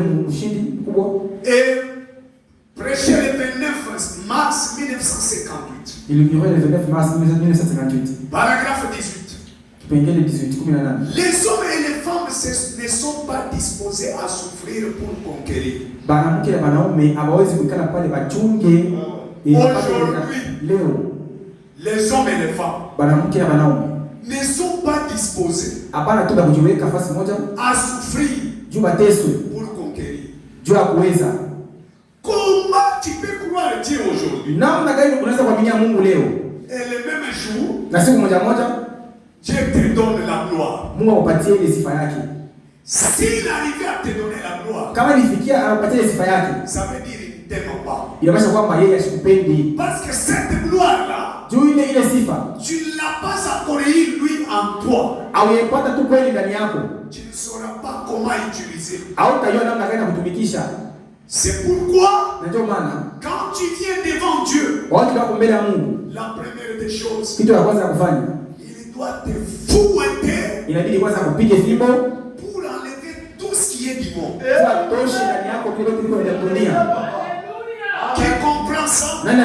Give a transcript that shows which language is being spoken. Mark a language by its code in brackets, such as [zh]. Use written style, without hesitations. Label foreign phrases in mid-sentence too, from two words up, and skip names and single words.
[fr] Et prêcher le 29 mars 1958. [sw] Ilikuwa [fr] le 29 mars [sw] 1958. [fr] Paragraphe 18. [sw] Kipengele 18. [fr] Les hommes et les femmes ne sont pas disposés à souffrir pour conquérir. [sw] Banamke na banaume hawawezi kukala pale bachunge. [fr] Aujourd'hui, [sw] leo [fr] les hommes et les femmes [sw] banamke na banaume [fr] ne sont pas disposés [sw] hapana tu kujiweka fasi moja [fr] à souffrir [sw] juu bateswe [fr] pour conquérir. [sw] juu ya kuweza. [fr] Comment tu peux croire Dieu aujourd'hui? [sw] Namna gani unaweza kuaminia Mungu leo? [fr] Et le même jour, [sw] na siku moja moja [fr] Dieu te donne la gloire. [sw] Mungu akupatie ile sifa yake. [fr] S'il arrivait à te donner la gloire, [sw] kama nifikia anakupatia sifa yake, [fr] ça veut dire il ne t'aime pas. [sw] Inamaanisha kwamba yeye asikupendi. [fr] Parce que cette gloire là, [sw] juu ile sifa [fr] tu ne l'as pas encore eu lui en toi. [sw] Hauyapata tu kweli ndani yako. [fr] Tu ne sauras pas comment utiliser. [sw] Hautajua namna gani kutumikisha. [fr] C'est pourquoi quand tu viens devant Dieu, la première des choses, il doit te fouetter pour enlever tout ce qui est du monde. Qui comprend ça?